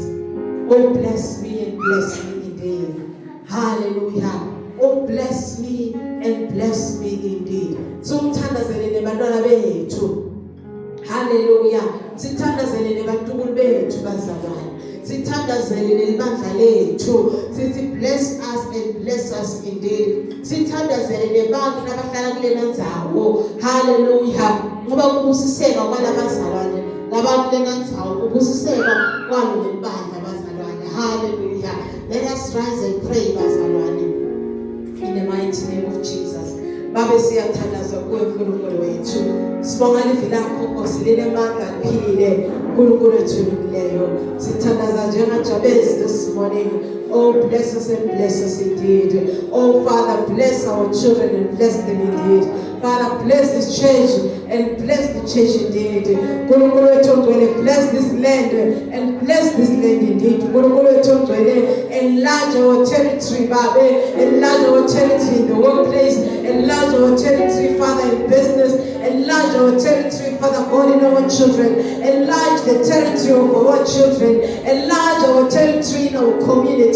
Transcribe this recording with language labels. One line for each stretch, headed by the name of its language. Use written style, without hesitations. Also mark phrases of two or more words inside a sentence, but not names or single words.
English: Oh, bless me and bless me indeed. Hallelujah. Oh, bless me and bless me indeed.
Swati: Sithandazele nebantwana bethu. Hallelujah. Sithandazele nebantukulu bethu bazalwane. sithandazele nelibandla lethu sithi
English: bless us and bless us indeed.
Swati: Sithandazele nebantu abahlala kulena ndzawo. Hallelujah. Ngoba kubusiseka kwalabazalwane labantu lena ndzawo kubusiseka kwalo nebandla bazalwane. Hallelujah.
English: Let us rise and pray bazalwane in the mighty name of Jesus.
Swati: Babe siyathandaza kuwe uNkulunkulu wethu. Sibonga livi lakho Nkosi linemandla liphilile uNkulunkulu wethu olungileyo. Sithandaza njengaJabez
English: this morning. Oh, bless us and bless us indeed. Oh, Father, bless our children and bless them indeed. Father, bless this church and bless the church indeed.
Swati: Unkulunkulu wethu ongcwele,
English: bless this land and bless this land indeed.
Swati: Unkulunkulu wethu ongcwele,
English: enlarge our territory, Babe. Enlarge our territory in the workplace. Enlarge our territory, Father, in business. Enlarge our territory, Father God, in our children. Enlarge the territory of our children. Enlarge our territory in our communities.